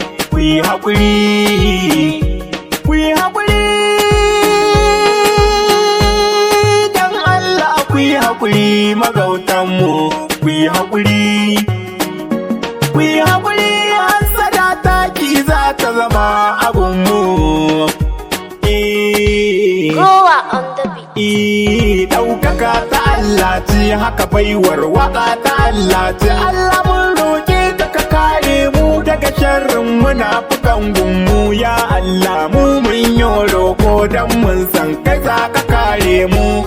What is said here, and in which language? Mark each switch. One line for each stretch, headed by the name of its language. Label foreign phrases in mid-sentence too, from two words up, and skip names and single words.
Hausa: Ku yi haƙuri, ku yi haƙuri, dan Allah ku yi haƙuri, magautanmu, ku yi haƙuri. Ku yi haƙuri, hassada ta ki za ta zama abunmu.
English: Eh. Gowa on the beat.
Hausa: Eh, ɗaukaka ta Allah ce, haka baiwar waƙa ta Allah ce. Allah mun roƙe ka ka kare mu daga sharrin munafukan gunmu. Ya Allah mu mun yi roƙo dan mun san kai za ka kare mu.